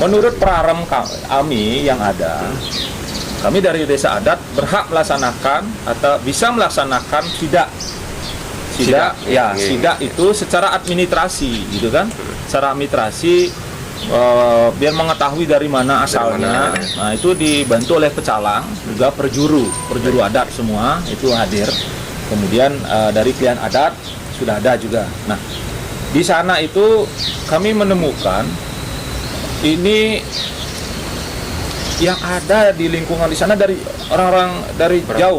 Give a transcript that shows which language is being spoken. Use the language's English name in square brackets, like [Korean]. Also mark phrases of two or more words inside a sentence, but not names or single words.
[Indonesian] menurut pararem kami yang ada, kami dari desa adat berhak melaksanakan atau bisa melaksanakan sidak itu secara administrasi, gitu kan? Secara administrasi biar mengetahui dari mana asalnya. Nah, itu dibantu oleh pecalang, juga perjuru adat semua itu hadir. Kemudian dari pilihan adat sudah ada juga. Nah, di sana itu kami menemukan ini yang ada di lingkungan di sana dari orang-orang dari jauh.